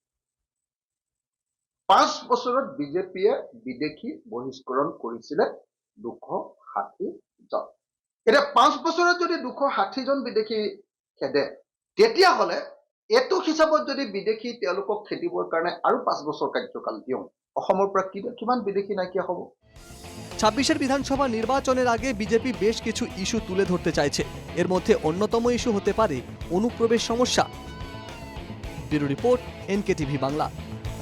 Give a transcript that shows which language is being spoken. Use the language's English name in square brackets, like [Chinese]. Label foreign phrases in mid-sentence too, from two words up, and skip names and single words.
[Assamese] 5 বছৰত বিজেপিয়ে বিদেশী বহিষ্কৰণ কৰিছিলে 260 জন। এতিয়া 5 বছৰত যদি 260 জন বিদেশী খেদে, তেতিয়াহ'লে এইটো হিচাপত যদি বিদেশী তেওঁলোকক খেদিবৰ কাৰণে আৰু 5 বছৰ কাৰ্যকাল দিওঁ, অসমৰ পৰা কিমান বিদেশী নাইকিয়া হ'ব? [Bangla] 26-এর বিধানসভা নির্বাচনের আগে বিজেপি বেশ কিছু ইস্যু তুলে ধরতে চাইছে। এর মধ্যে অন্যতম ইস্যু হতে পারে অনুপ্রবেশ সমস্যা। ব্যুরো রিপোর্ট, NKTV বাংলা।